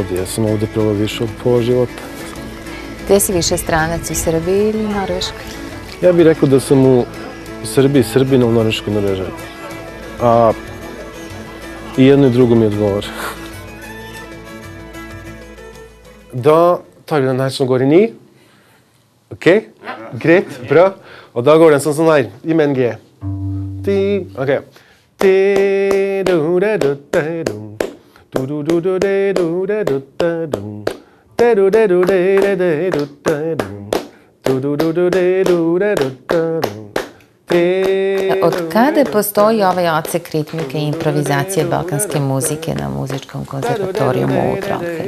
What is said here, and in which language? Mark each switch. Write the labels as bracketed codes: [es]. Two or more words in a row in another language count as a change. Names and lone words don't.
[sr] Ja sam ovdje proveo više od pola života. Gde si više stranac, u Srbiji ili Norveškoj? Ja bih rekao da sam u Srbiji Srbina, u Norveškoj Norvežan. A i jedno i drugo mi odgovara. [no] Da tar vi den her som går i 9. Ok, greit, bra. Og da går den sånn her, i med en G. Ok. [sr] Od kada postoji ovaj odsek ritmike i improvizacije balkanske muzike na muzičkom konzervatorijumu u Trondhejmu?